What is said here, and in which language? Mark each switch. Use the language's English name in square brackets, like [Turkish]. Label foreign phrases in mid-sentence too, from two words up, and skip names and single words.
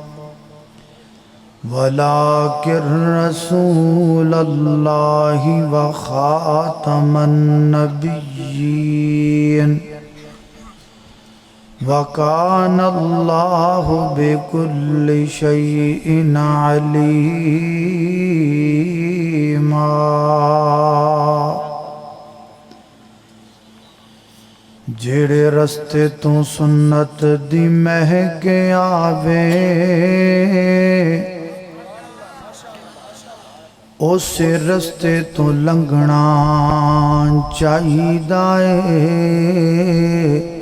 [Arabic] ولكن رسول الله وخاتم النبيين وكان الله بكل شيء [Punjabi] عليما جڑے رستے تو سنت دی مہک آوے اسے رستے تو لنگنا چاہیدا ہے